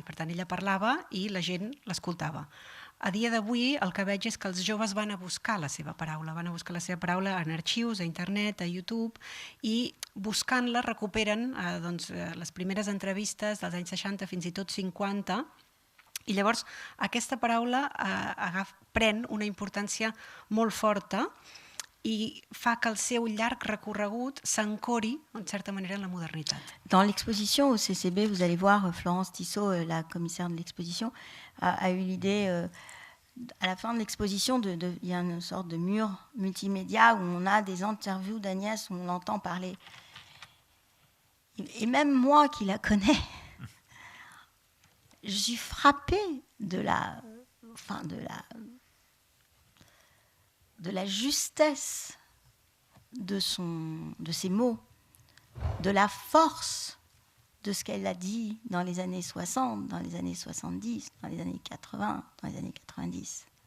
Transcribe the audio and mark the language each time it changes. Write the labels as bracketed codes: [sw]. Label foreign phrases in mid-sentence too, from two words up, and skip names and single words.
[ca] Per tant, ella parlava i la gent l'escoltava. A dia d'avui el que veig és que els joves van a buscar la seva paraula, en arxius, a internet, a YouTube, i buscant-la recuperen les primeres entrevistes dels anys 60 fins i tot 50, i llavors aquesta paraula pren una importància molt forta i fa que el seu llarg recorregut s'ancori, en certa manera, en la modernitat. [fr] Dans l'exposition au CCB, vous allez voir, Florence Tissot, la commissaire de l'exposition, a eu l'idée, à la fin de l'exposition, il y a une sorte de mur multimédia où on a des interviews d'Agnès, où on l'entend parler. Et même moi qui la connais, je suis frappée de la justesse de ses mots, de la force de ce qu'elle a dit dans les années 60, dans les années 70, dans les années 80, dans les années 90.